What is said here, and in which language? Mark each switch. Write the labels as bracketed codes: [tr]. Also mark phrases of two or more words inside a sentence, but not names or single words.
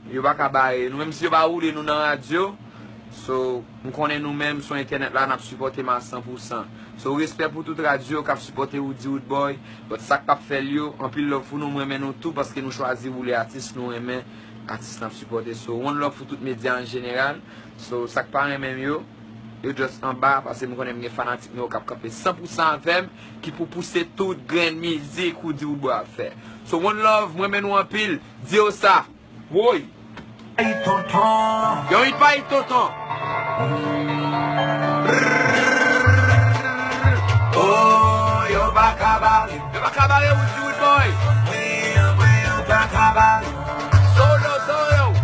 [ht] Yo pa ka bare. Nou menm si yo pa roule nou nan radyo. So, moun konnen nou menm sou entènèt la, n ap sipòte m a san pou san. So, respè pou tout radyo k ap sipòte Woody Woodboy. But sa k pa fè l yo. Anpil lòv pou nou, mwen men nou tou. Paske nou chwazi voule atis, nou renmen atis n ap sipòte. So, [en] one love [ht] pou tout medya an jeneral. So, sa k pa renmen yo. Yo just an ba, paske mwen konnen mwen fanatik nou k ap kanpe san pou san avèm, ki pou pouse tout grenn mizik Woody Woodboy a fè. [en] So, one love, [ht] mwen men nou anpil. Di yo sa. Woy. Hey, tonton. Yon hit pa hit, tonton. Oh, yo pa ka bare. Yo pa ka bare Woody Woodboy. Mwen, mwen, yo pa ka bare. Solo, solo.